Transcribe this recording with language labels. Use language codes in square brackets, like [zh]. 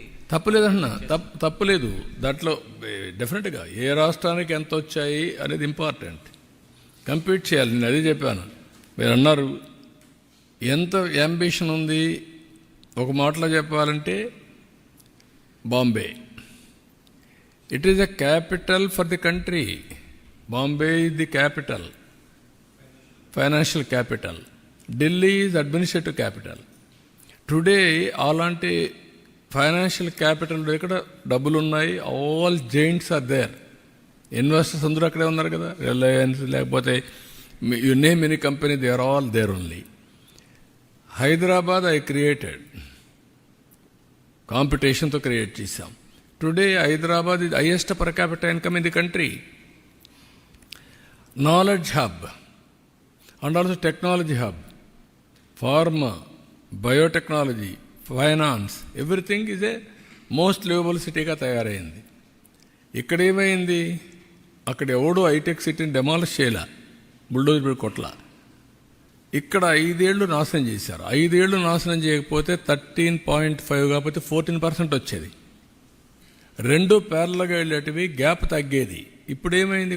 [te] తప్పులేదన్నా, తప్పులేదు. దాంట్లో డెఫినెట్గా ఏ రాష్ట్రానికి ఎంత వచ్చాయి అనేది ఇంపార్టెంట్. కంపీట్ చేయాలి. నేను అదే చెప్పాను. మీరు అన్నారు ఎంత యాంబిషన్ ఉంది. ఒక మాటలో చెప్పాలంటే [en] Bombay, it is a capital for the country. Bombay is the capital, financial capital. Delhi is administrative capital. [te] Today, అలాంటి ఫైనాన్షియల్ క్యాపిటల్ ఇక్కడ డబ్బులు ఉన్నాయి. [en] All giants are there. [te] Investors అందరూ అక్కడే ఉన్నారు కదా. [en] రిలయన్స్ లేకపోతే you name any company, they are all there only. [te] Hyderabad I created, కాంపిటీషన్తో create చేశాం. [en] Today Hyderabad is highest per capita income in the country. Knowledge hub and also technology hub, pharma, biotechnology, finance, everything is a most livable [te] సిటీగా తయారైంది. ఇక్కడ ఏమైంది? అక్కడ ఎవడో hitech సిటీని demolish చేయలే, bulldozer కొట్ల. ఇక్కడ 5 ఏళ్ళు నాశనం చేశారు. 5 ఏళ్ళు నాశనం చేయకపోతే 13.5 కాకపోతే 14% వచ్చేది. 2 ప్యారల్గా వెళ్ళేటివి, గ్యాప్ తగ్గేది. ఇప్పుడు ఏమైంది?